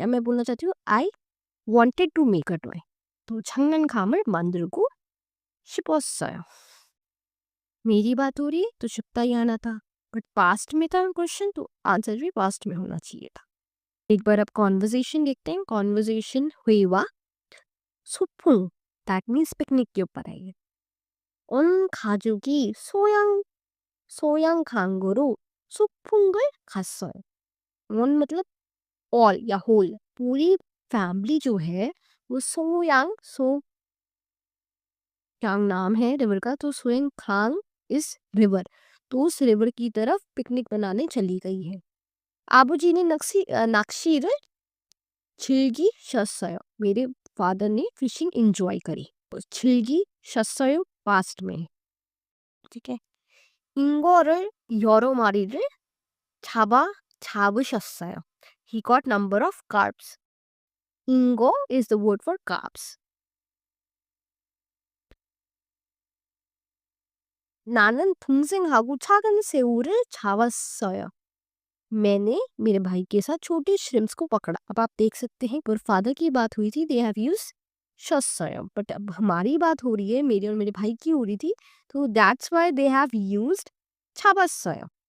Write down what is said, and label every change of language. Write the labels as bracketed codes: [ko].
[hi] अब मैं बोलना चाहती हूँ [en] I wanted to make a toy, [hi] तो [ko] 장난감을 만들고 싶었어요। [hi] मेरी बात हो रही है तो शुप्ता ही आना था, बट पास्ट में था क्वेश्चन, तो आंसर भी पास्ट में होना चाहिए था। एक बार अब कॉन्वर्जेशन देखते हैं। कॉन्वर्जेशन हुआ 소풍, दैट मीन्स पिकनिक के ऊपर है ये। [ko] 온 가족이 소양 강으로 소풍을 갔어요। [hi] 온 मतलब ऑल या होल, पूरी फैमिली जो है वो सोयांग नाम है रिवर का, तो सोयांग खांग इस रिवर, तो उस रिवर की तरफ पिकनिक बनाने चली गई है। आबूजी ने [ko] 낚시를 즐기셨어요, [hi] मेरे फादर ने फिशिंग एंजॉय करी। 즐기셨어요 पास्ट में, ठीक है। [ko] 인거를 여러 마리를 잡으셨어요, [en] he got number of carps। 인거 is the word for carps। [ko] 나는 동생하고 작은 새우를 잡았어요, [hi] मैंने मेरे भाई के साथ छोटे श्रिम्स को पकड़ा। अब आप देख सकते हैं पर फादर की बात हुई थी, दे हैव यूज 셨어요, बट अब हमारी बात हो रही है, मेरे और मेरे भाई की हो रही थी, तो [en] that's why they have used [hi] 잡았어요।